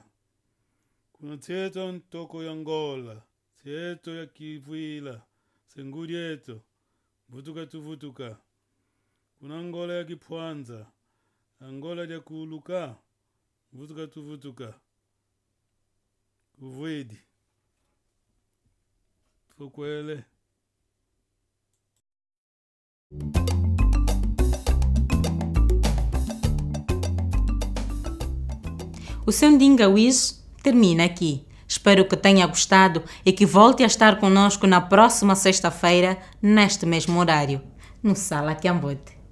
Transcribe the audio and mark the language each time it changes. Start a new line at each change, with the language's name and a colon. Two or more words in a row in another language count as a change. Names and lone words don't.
Kimbundu: Kuna teto ntoko ya ngola, teto ya kivuila, senguri eto. Vutuka tu vutuka. Kuna ngola ya kipwanza, angola ya kuuluka. Vutuka tu vutuka. Kuvwedi. Fukwele.
Portuguese: O seu Ndingawiz termina aqui. Espero que tenha gostado e que volte a estar conosco na próxima sexta-feira, neste mesmo horário, no Sala Kiambote.